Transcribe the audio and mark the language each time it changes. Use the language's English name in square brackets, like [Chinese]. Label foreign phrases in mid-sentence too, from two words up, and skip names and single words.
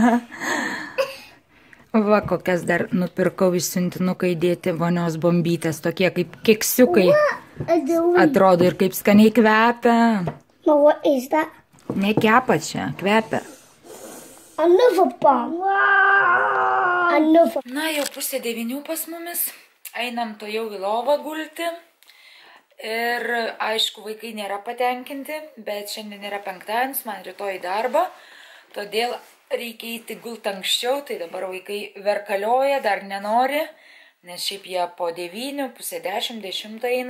[Lithuanian] Va, kokias dar nupirkau iš siuntinuką įdėti vonios bombytės, tokie kaip keksiukai. Atrodo ir kaip skaniai kvepia. [English] What is that? [Lithuanian] Nekepa čia, kvepia. [English] Another bomb. Wow. Another. [Lithuanian] Na, jau 8:30 pas mumis. Einam to jau į lovą gulti. Ir aišku, vaikai nėra patenkinti, bet šiandien yra penktadienis, man rytoj į darbą. Todėl reikia eiti gult anksčiau, tai dabar vaikai verkalioja, dar nenori, nes šiaip jie po 9, pusė 10, 10 eina.